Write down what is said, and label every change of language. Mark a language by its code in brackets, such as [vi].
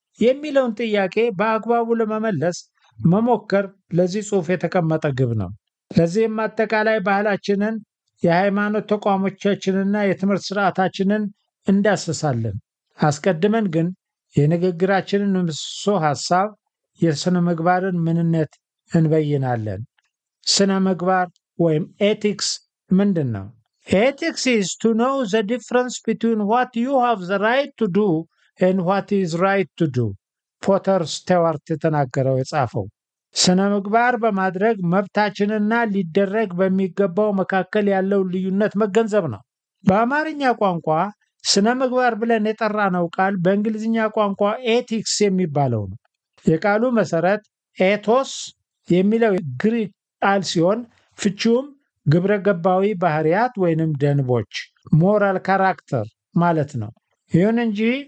[am] የሚለውን ጥያቄ በአግባቡ ለመመለስ መሞከር ለዚህ ጽሑፍ የተቀመጠ ግብ ነው። ለዚህም አጠቃላይ ባህላችንን፣ የሃይማኖት ተቋሞቻችንና የትምህርት ስርዓታችንን እንዳስሳለን። አስቀድመን ግን የንግግራችንን ምሰሶ ሐሳብ የሥነ ምግባርን ምንነት እንበይናለን። ስነ ምግባር ወይም ኤቲክስ ምንድን ነው? [en] ኤቲክስ is to know the difference between what you have the right to do and what is right to do. [am] ፖተር ስቴዋርት የተናገረው የጻፈው ስነ ምግባር በማድረግ መብታችንና ሊደረግ በሚገባው መካከል ያለው ልዩነት መገንዘብ ነው። በአማርኛ ቋንቋ ስነ ምግባር ብለን የጠራነው ቃል በእንግሊዝኛ ቋንቋ ኤቲክስ የሚባለው ነው። የቃሉ መሰረት ኤቶስ የሚለው ግሪክ ቃል ሲሆን ፍቺውም ግብረ ገባዊ ባህሪያት ወይንም ደንቦች ሞራል ካራክተር ማለት ነው። ይሁን እንጂ